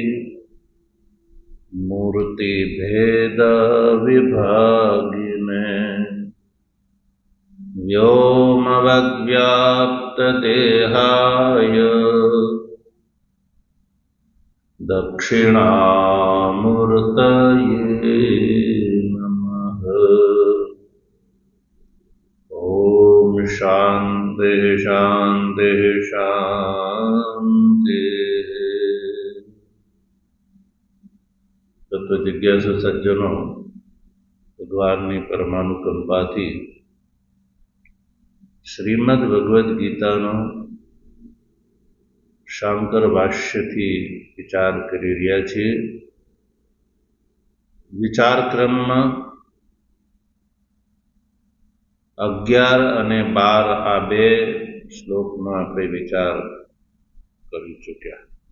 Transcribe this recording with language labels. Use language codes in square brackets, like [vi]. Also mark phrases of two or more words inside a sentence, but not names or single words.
[sa] मूर्तिभेदविभागिने व्योमवद्व्याप्तदेहाय दक्षिणामूर्तये नमः। ॐ शान्ति शान्ति शान्ति। [hi] तत्व जिज्ञासु सज्जनों, [gu] ભગવાનની પરમાનુકંપાથી શ્રીમદ ભગવદ્ ગીતાનો શાંકર ભાષ્યથી વિચાર કરી રહ્યા છીએ. વિચાર ક્રમમાં 11 અને 12 આ બે શ્લોકનો આપણે વિચાર કરી ચૂક્યા.